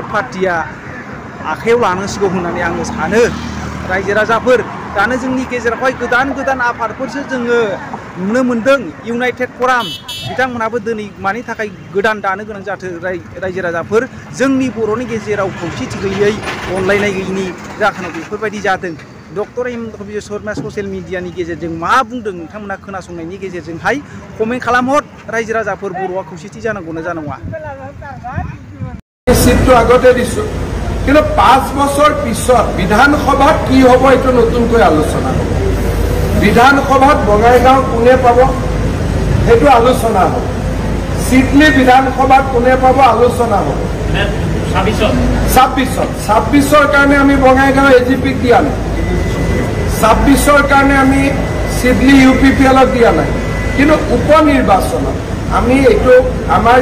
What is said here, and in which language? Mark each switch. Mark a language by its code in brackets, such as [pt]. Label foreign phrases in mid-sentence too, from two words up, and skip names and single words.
[brx] पार्टिया आखायाव लानांसिगौ होननानै आङो सानो रायजो राजाफोर दानो जोंनि गेजेरावहाय गोदान आफादफोरसो जोङो नुनो मोनदों इउनाइटेड फराम बिथांमोनहाबो दिनै मानि थाखाय गोदान दानो गोनां जाथों रायजो राजाफोर जोंनि बर'नि गेजेराव खौसेथि गैयै अनलायनाय गैयैनि जाहोनाव बेफोरबायदि जादों डक्टर हेमन्त बिश्व शर्मा ससियेल मिडियानि गेजेरजों मा बुंदों नोंथांमोना खोनासंनायनि गेजेरजोंहाय कमेन्ट खालामहर रायजो राजाफोर बर'आ खौसेथि जानांगौना जानाङा [as] सिटটো আগতে দিছো কিন্তু 5 বছৰ পিছত বিধানসভাত কি হ'ব এটো নতুনকৈ আলোচনা হ'ব বিধানসভাত বঙাইগাঁও কোনে পাব হেতু আলোচনা হ'ব সিডলি বিধানসভাত কোনে পাব আলোচনা হ'ব 26 কাৰণে আমি বঙাইগাঁও এজিপি দিয়া নাই 26 কাৰণে আমি সিডলি ইউপিপিএলক দিয়া নাই কিন্তু উপনিৰ্বাচনত আমি এইটো আমাৰ